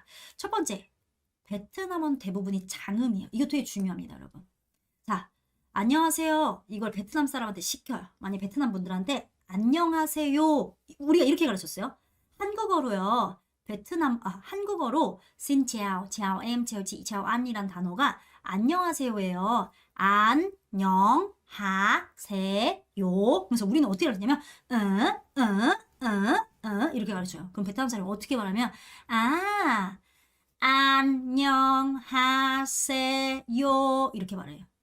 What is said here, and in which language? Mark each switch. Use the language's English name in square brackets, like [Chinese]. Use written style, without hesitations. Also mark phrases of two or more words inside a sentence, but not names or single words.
[Korean] 첫 번째, 베트남어는 대부분이 장음이에요. 이거 되게 중요합니다, 여러분. 자, 안녕하세요. 이걸 베트남 사람한테 시켜요. 만약 베트남 분들한테 안녕하세요. 우리가 이렇게 가르쳤어요. 한국어로요. 한국어로 [Vietnamese] xin chào, chào em, chào chị, chào anh [Korean] 이란 단어가 안녕하세요예요. 안녕하세요. 그래서 우리는 어떻게 가르치냐면 이렇게 가르쳐요. 그럼 베트남 사람이 어떻게 말하면 안녕하세요 이렇게 말해요.